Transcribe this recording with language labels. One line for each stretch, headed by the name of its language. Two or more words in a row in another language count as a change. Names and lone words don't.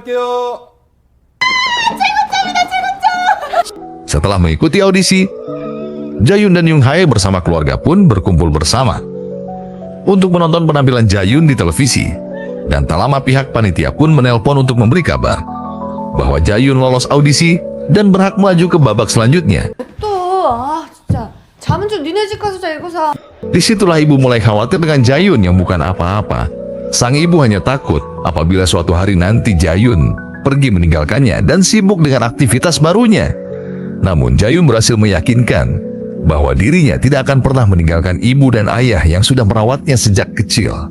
Indonesian: Setelah mengikuti audisi, Jayun dan Jung Hae bersama keluarga pun berkumpul bersama untuk menonton penampilan Jayun di televisi. Dan tak lama pihak panitia pun menelpon untuk memberi kabar bahwa Jae-yun lolos audisi dan berhak maju ke babak selanjutnya.
Korean: 또, 아, 진짜. 잠은 좀 니네 집 가서 자, 이거 사.
Indonesian: Disitulah ibu mulai khawatir dengan Jae-yun yang bukan apa-apa. Sang ibu hanya takut apabila suatu hari nanti Jae-yun pergi meninggalkannya dan sibuk dengan aktivitas barunya. Namun Jae-yun berhasil meyakinkan bahwa dirinya tidak akan pernah meninggalkan ibu dan ayah yang sudah merawatnya sejak kecil.